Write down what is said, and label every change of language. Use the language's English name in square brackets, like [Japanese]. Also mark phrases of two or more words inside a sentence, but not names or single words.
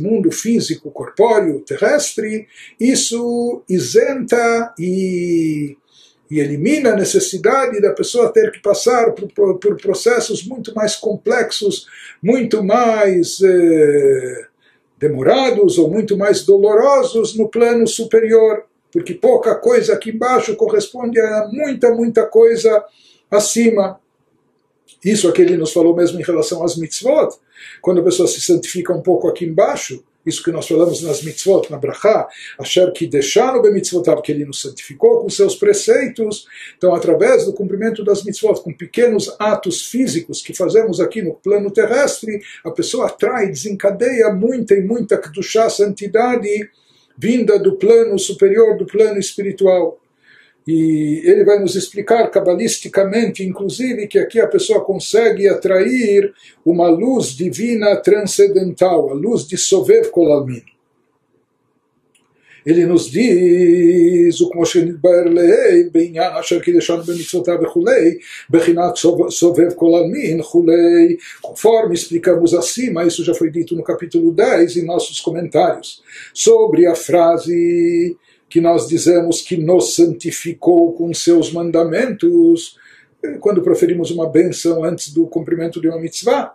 [Portuguese] mundo físico, corpóreo, terrestre, isso isenta e elimina a necessidade da pessoa ter que passar por processos muito mais complexos, muito mais demorados ou muito mais dolorosos no plano superior, porque pouca coisa aqui embaixo corresponde a muita coisa acima. Isso aqui ele nos falou mesmo em relação às mitzvot. Quando a pessoa se santifica um pouco aqui embaixo, isso que nós falamos nas mitzvot, na brachá, [Hebrew] אשר קדשנו במצוותיו, [Portuguese] que ele nos santificou com seus preceitos. Então, através do cumprimento das mitzvot, com pequenos atos físicos que fazemos aqui no plano terrestre, a pessoa atrai, desencadeia muita e muita kedushá, santidade, vinda do plano superior, do plano espiritual. E ele vai nos explicar cabalisticamente, inclusive, que aqui a pessoa consegue atrair uma luz divina transcendental, a luz de [Hebrew] סובב כל עלמין. [Portuguese] Ele nos diz, [Hebrew] o כמו שנתבאר לעיל בענין אשר קדשנו במצוותיו וכו' בחינת סובב כל עלמין וכו. Conforme explicamos acima, isso já foi dito no capítulo 10 em nossos comentários, sobre a frase que nós dizemos que nos santificou com seus mandamentos, quando proferimos uma bênção antes do cumprimento de uma mitzvah.